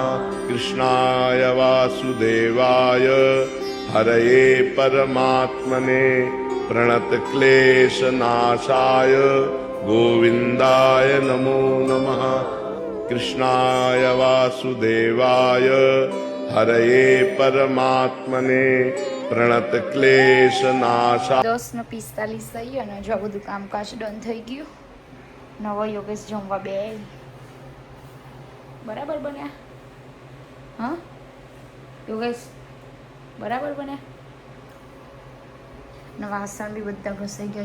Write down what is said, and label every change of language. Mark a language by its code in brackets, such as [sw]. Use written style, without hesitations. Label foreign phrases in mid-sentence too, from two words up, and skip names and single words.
[sa] कृष्णाय वासुदेवाय हरये परमात्मने प्रणतक्लेशनाशाय गोविन्दाय नमो नमः. कृष्णाय वासुदेवाय हरये परमात्मने प्रणतक्लेशनाशा. [gu] 10:45 થઈ અને જો બધું કામકાજ ડન થઈ ગયું. નવો યોગેશ જમવા બે બરાબર બન્યા. હા યોગેશ બરાબર બન્યા. ને વાસણ બી બધા ઘસાઈ ગયા છે.